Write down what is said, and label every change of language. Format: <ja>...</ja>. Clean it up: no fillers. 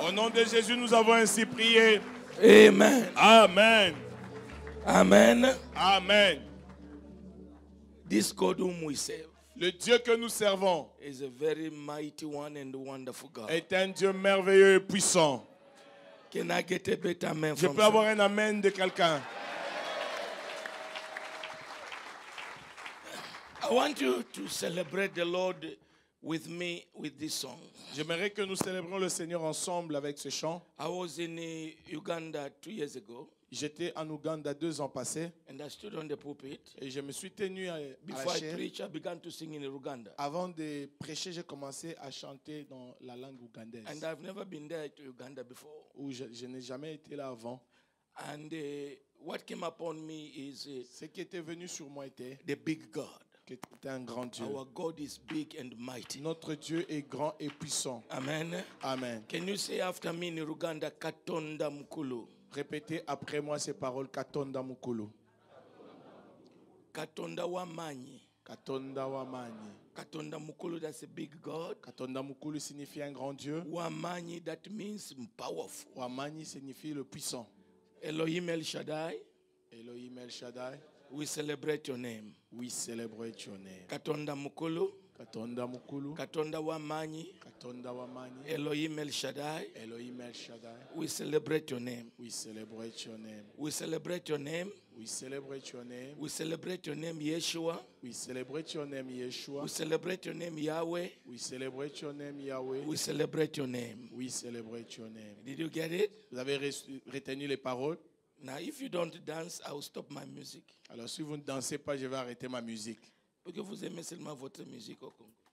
<fr>Au nom de Jésus, nous avons ainsi prié. Amen. Amen. Amen. Amen.</fr> <en>This God whom we serve</en> <fr>Le Dieu que nous servons</fr> <en>is a very mighty one and wonderful God.</en> <fr>est un Dieu merveilleux et puissant.</fr> <en>Can I get a better amen</en> <fr>Je</fr> <en>from</en> <fr>peux avoir un amen de quelqu'un.</fr> <en>I want you to celebrate the Lord with me with this song.</en> <fr>J'aimerais que nous célébrions le Seigneur ensemble avec ce chant.</fr> <en>I was in Uganda 2 years ago,</en> <fr>J'étais en Ouganda 2 ans passés</fr> <en>and I stood on the pulpit.</en> <fr>et je me suis tenu à</fr> <en>Before</en> <fr>la</fr> <en>I</en> <fr>chaire.</fr> <en>preach, I began to sing in Uganda.</en> <fr>Avant de prêcher, j'ai commencé à chanter dans la langue ougandaise.</fr> <en>And I've never been there to Uganda before.</en> <fr>Où je n'ai jamais été là avant.</fr> <en>And what came upon me is</en> <fr>Ce qui était venu sur moi était</fr> <en>the big God.</en> <fr>que tu es un grand Dieu.</fr> <en>Our God is big and mighty.</en> <fr>Notre Dieu est grand et puissant. Amen. Amen.</fr> <en>Can you say after me in Uganda,</en> <lg>Katonda Mukulu?</lg> <fr>Répétez après moi ces paroles.</fr> <lg>Katonda mukulu. Katonda Wamanyi. Katonda wamanyi. Katonda Mukulu,</lg> <en>that's a big God.</en> <lg>Katonda mukulu</lg> <fr>signifie un grand Dieu.</fr> <en>Wamanyi, that means powerful.</en> <fr>Wamanyi signifie le puissant. Elohim El Shaddai, Elohim El Shaddai.</fr> <en>we celebrate your name. We celebrate your name. Katonda Mukulu, Katonda mukulu. Katonda Wamanyi, Katonda wamanyi. Elohim El Shaddai, Elohim El Shaddai. we celebrate your name. We celebrate your name. We celebrate your name. We celebrate your name. We celebrate your name, Yeshua. We celebrate your name, Yeshua. We celebrate your name, Yahweh. We celebrate your name, Yahweh. We celebrate your name. We celebrate your name. Did you get it?</en> <fr>Vous avez retenu les paroles?</fr> <en>Now, if you don't dance, I will stop my music.</en> <fr>Alors si vous ne dansez pas, je vais arrêter ma musique. Parce que vous aimez seulement votre musique au Congo.</fr>